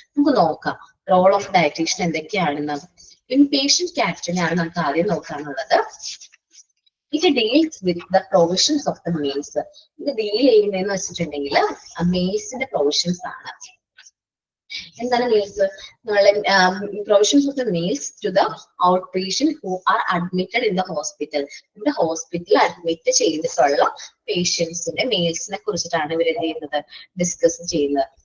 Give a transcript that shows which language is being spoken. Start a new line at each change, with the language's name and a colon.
Malayalam: നമുക്ക് നോക്കാം role of dietitian എന്തൊക്കെയാണെന്ന്. ഇൻപേഷ്യന്റ് കാറ്ററിംഗ് ആണ് നമുക്ക് ആദ്യം നോക്കാനുള്ളത്.
English: It deals with the provisions of the meals.
Malayalam: ഇത് ഡീൽ ചെയ്യുന്നതെന്ന് വെച്ചിട്ടുണ്ടെങ്കിൽ mealsന്റെ പ്രൊവിഷൻസ് ആണ്. എന്താണ് മീൽസ്?
English: നമ്മളെ provisions of the meals to the outpatient who are admitted in the hospital.
Malayalam: നമ്മുടെ ഹോസ്പിറ്റലിൽ അഡ്മിറ്റ് ചെയ്തിട്ടുള്ള പേഷ്യൻസിന്റെ മീൽസിനെ കുറിച്ചിട്ടാണ് ഇവർ എന്ത് ചെയ്യുന്നത്, ഡിസ്കസ് ചെയ്യുന്നത്.